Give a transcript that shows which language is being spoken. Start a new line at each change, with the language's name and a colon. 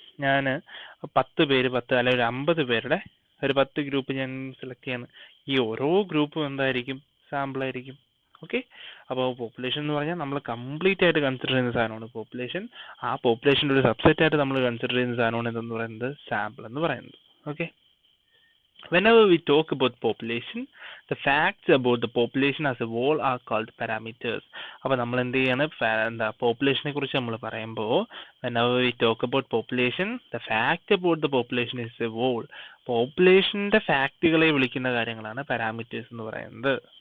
Malayalam: ഞാൻ 10 പേര് അല്ലെങ്കിൽ ഒരു 50 പേരുടെ ഒരു 10 ഗ്രൂപ്പ് ഞാൻ സെലക്ട് ചെയ്യാണ്. ഈ ഓരോ ഗ്രൂപ്പും എന്തായിരിക്കും, സാമ്പിൾ ആയിരിക്കും. ഓക്കെ, അപ്പോൾ പോപ്പുലേഷൻ എന്ന് പറഞ്ഞാൽ നമ്മൾ കംപ്ലീറ്റ് ആയിട്ട് കൺസിഡർ ചെയ്യുന്ന സാധനമാണ് പോപ്പുലേഷൻ. ആ പോപ്പുലേഷൻ്റെ ഒരു സബ്സെറ്റ് ആയിട്ട് നമ്മൾ കൺസിഡർ ചെയ്യുന്ന സാധനമാണ് എന്തെന്ന് പറയുന്നത്, സാമ്പിൾ എന്ന് പറയുന്നത്.
English: Okay, whenever we talk about population, the facts about the population as a whole are called parameters.
Malayalam: അപ്പോൾ നമ്മൾ എന്ത് ചെയ്യാണ്, പോപ്പുലേഷനെ കുറിച്ച് നമ്മൾ പറയുമ്പോൾ
English: whenever we talk about population, the fact about the population is a whole.
Malayalam: പോപ്പുലേഷന്റെ ഫാക്റ്റുകളെ വിളിക്കുന്ന കാര്യങ്ങളാണ് പാരാമീറ്റേഴ്സ് എന്ന് പറയുന്നത്.